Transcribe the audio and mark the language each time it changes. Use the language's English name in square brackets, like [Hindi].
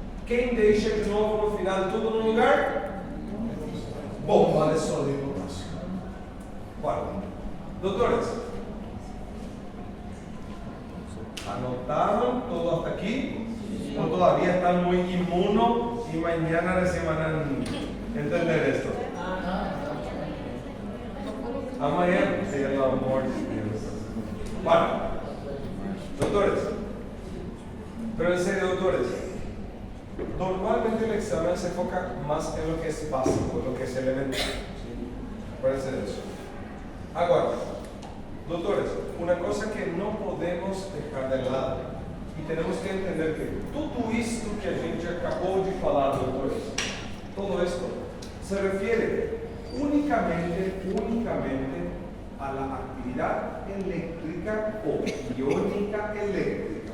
[Portuguese] Quem deixa de novo no final tudo no lugar? [Spanish] Bomba de sodio y potasio. Bueno, doctores, ¿anotaron todo hasta aquí? ¿O todavía están muy inmunos y mañana recién van a entender esto? [Portuguese] Amanhã pelo amor de Deus. [Spanish] Bueno, doctores, pero en serio, doctores, normalmente el examen se enfoca más en lo que es básico, en lo que es elemental. Acuérdense de eso. Ahora, doctores, una cosa que no podemos dejar de lado y tenemos que entender que [Portuguese] tudo isto que a gente acabou de falar, [Spanish] doctores, todo esto se refiere únicamente a la actividad eléctrica o iónica eléctrica.